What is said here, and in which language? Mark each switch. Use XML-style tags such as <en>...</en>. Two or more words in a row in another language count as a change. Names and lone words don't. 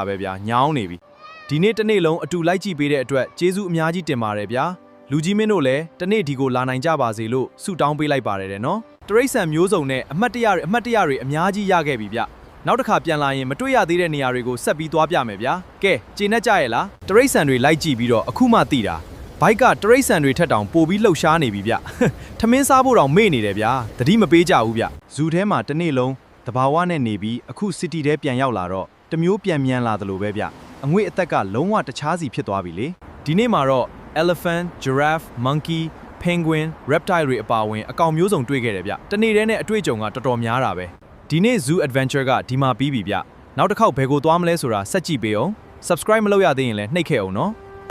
<my>ပဲဗျာညောင်းနေပြီဒီနေ့တစ်နေ့လုံးအတူလိုက်ကြည့်ပေးတဲ့အတွက်ကျေးဇူးအများကြီးတင်ပါတယ်ဗျာလူကြီးမင်းတို့လည်းတနေ့ဒီကိုလာနိုင်ကြပါစေလို့ဆုတောင်းပေးလိုက်ပါတယ်တဲ့နော်တရိတ်ဆန်မျိုးစုံနဲ့အမှတ်တရတွေအများကြီးရခဲ့ပြီဗျနောက်တစ်ခါပြန်လာရင်မတွေ့ရသေးတဲ့နေရာတွေကိုဆက်ပြီးသွားပြမယ်ဗျာကဲကျေနပ်ကြရဲ့လားတရိတ်ဆန်တွေလိုက်ကြည့်ပြီးတော့အခုမှသိတာဘိုက်ကတရိတ်ဆန်တွေထက်တောင်ပိုပြီးလှုပ်ရှားနေပြီဗျထမင်းစားဖို့တောင်မေ့နေတယ်ဗျာသတိမပေးကြဘူးဗျ ဇူထဲမှာတနေ့လုံးတဘာဝနဲ့နေပြီးအခုစီတီထဲပြန်ရောက်လာတော့တမျိုးပြန်မြန်လာသလိုပဲဗျအငွေ့အသက်ကလုံးဝတခြားစီဖြစ်သွားပြီလေ ဒီနေ့မှာတော့</my> <en>elephant giraffe monkey penguin reptile</en> <my>တွေအပါအဝင်အကောင်မျိုးစုံတွေ့ခဲ့တယ်ဗျတနေ့တည်းနဲ့အတွေ့အကြုံကတော်တော်များတာပဲဒီနေ့</my> <en>zoo adventure</en> <my>ကဒီမှာပြီးပြီဗျနောက်တစ်ခေါက်ဘယ်ကိုသွားမလဲဆိုတာဆက်ကြည့်ပေးအောင် subscribe မလုပ်ရသေးရင်လည်းနှိပ်ခဲ့အောင်နော်</my>